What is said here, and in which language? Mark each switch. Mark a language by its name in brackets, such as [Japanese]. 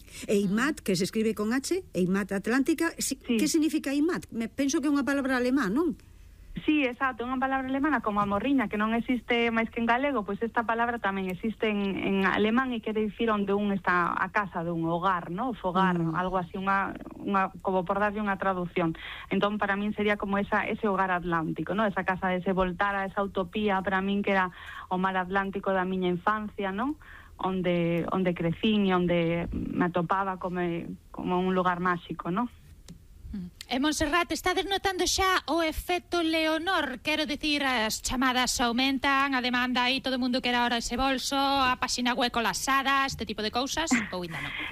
[Spanish] Eimat, que se escribe con H, Eimat Atlántica, sí. ¿Qué significa Eimat? [Galician] Penso que é unha palabra alemá, non? Sí, exacto, unha palabra alemana como a morriña, que non existe máis que en galego, pois esta palabra tamén existe en alemán e quere dicir onde un está, a casa de un hogar, ¿no? O fogar, algo así, unha como por darlle unha traducción. Entón, para min sería como ese hogar atlántico, ¿no? Esa casa, ese voltar a esa utopía, para min que era o mar atlántico da miña infancia, ¿no? Onde crecín e onde me atopaba como un lugar máxico, ¿no? E Montserrat, está desnotando xa o efecto Leonor, quero dicir, as chamadas aumentan, a demanda aí, todo mundo quere ahora ese bolso, a páxina web colapsada, este tipo de cousas, ou ainda non?